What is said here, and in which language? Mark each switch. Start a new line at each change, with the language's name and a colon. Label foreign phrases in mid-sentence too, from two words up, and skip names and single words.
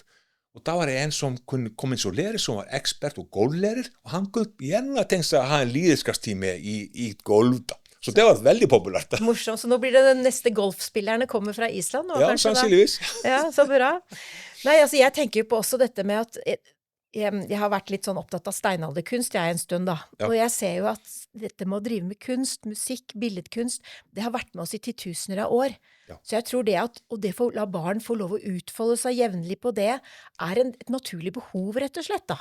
Swedish: Och då var det en som kunde komma in som lärare som var expert och golflärare. Och han kunde gärna tänka sig att ha en lidenskapstimme i golf. Så det var väldigt populärt.
Norwegian: Morsomt. Så nu blir det den nästa golfspillerne kommer från Island. Ja, sannsynligvis.
Swedish: Ja, så bra. Nej, alltså jag tänker ju på också detta med att
Norwegian: jeg har vært litt sånn opptatt av steinalderkunst jeg en stund da, og jeg ser jo at dette med å drive med kunst, musikk, billedkunst, det har vært med oss i 10 000 av år. Så jeg tror det at, og det å la barn få lov å utfolde seg jevnlig på det, er et naturlig behov rett og slett da.